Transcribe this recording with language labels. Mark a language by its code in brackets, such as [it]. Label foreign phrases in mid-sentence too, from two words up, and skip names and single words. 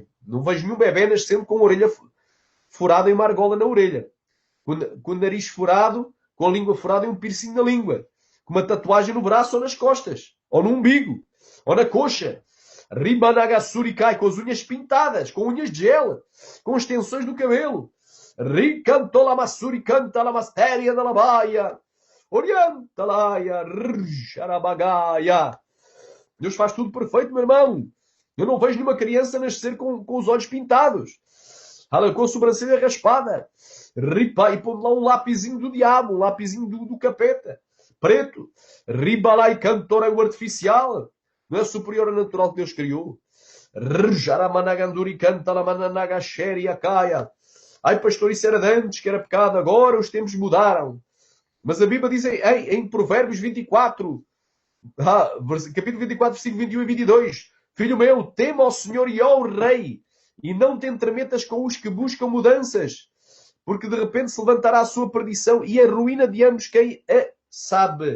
[pt] Não vejo nenhum bebê nascendo com a orelha furada e uma argola na orelha. Com o nariz furado, com a língua furada e um piercing na língua. Com uma tatuagem no braço ou nas costas. Ou no umbigo. Ou na coxa. Ribanagassurikai, com as unhas pintadas. Com unhas de gel. Com extensões do cabelo. Ricantolamassuri cantalamasteria da labaia. Orientalaia. Rjarabagaia. Deus faz tudo perfeito, meu irmão. Eu não vejo nenhuma criança nascer com os olhos pintados. Com a sobrancelha raspada. Ripa, e põe lá um lapisinho do diabo. Um lapisinho do capeta. Preto. Ribalai cantora o artificial. Não é superior ao natural que Deus criou. Rjaramanaganduri canta la mananagasheri caia. Ai, pastor, isso era de antes, que era pecado. Agora os tempos mudaram. Mas a Bíblia diz em Provérbios 24, capítulo 24, versículo 21 e 22. Filho meu, tema ao Senhor e ao Rei, e não te entremetas com os que buscam mudanças, porque de repente se levantará a sua perdição e a ruína de ambos quem a sabe.